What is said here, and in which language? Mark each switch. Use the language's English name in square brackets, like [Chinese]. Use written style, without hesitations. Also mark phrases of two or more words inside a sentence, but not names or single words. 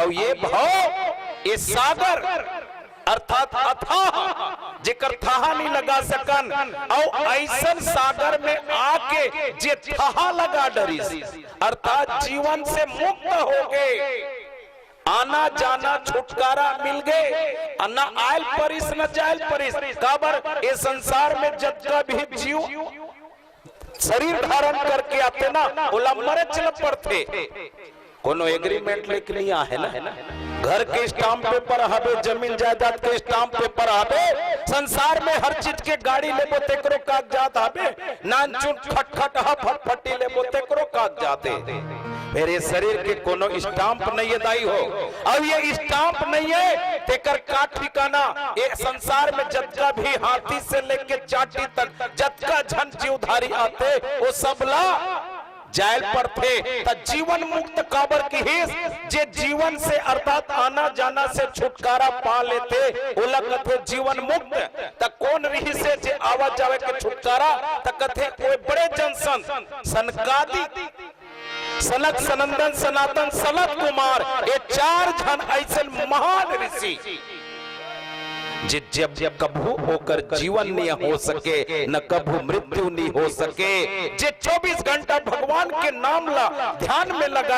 [Chhattisgarhi] और ये भाव ये सागर अर्थात अथाह जेकर थाहा नहीं लगा सकन और ऐसन सागर में आके जे थाहा लगा डरी अर्थात जीवन से मुक्त हो गए, आना जाना छुटकारा मिल गए, न आयल परिस न जायल परिस। काबर ये संसार में जब भी जीव शरीर धारण करके आते ना ओला मरे चल पड़ते, कोनो एग्रीमेंट लेके नहीं आहे ना, घर के [English] stamp paper [Chhattisgarhi] हबे, जमीन जायदाद के [English] stamp paper [Chhattisgarhi] हबे, संसार में हर चीज के गाड़ी लेबो तेकरो कागजात हबे, नान चुन खटखट ह फटफटी लेबो तेकरो कागजात है। फिर ये शरीर के कोनो स्टाम्प नहीं है दाई हो, अब ये स्टाम्प नहीं है तेकर का ठिकाना। ये संसार में जत्का भी हाथी से लेके चाटी तक जत्का झन जीवधारी आते वो सबला जायल पर थे त जीवन मुक्त काबर की हिस जे जीवन से अर्थात आना जाना से छुटकारा पा लेते ओला कथे जीवन मुक्त। त कौन रही से जे आवा जावे के छुटकारा त कथे कोई बड़े जनसन सनकादि सनक सनंदन सनातन सनत कुमार ये चार जन ऐसे महान ऋषि जब जब कभू होकर जीवन नहीं हो सके न कभू मृत्यु नहीं हो सके, जे 24 घंटा भगवान के नाम ला ध्यान में लगाए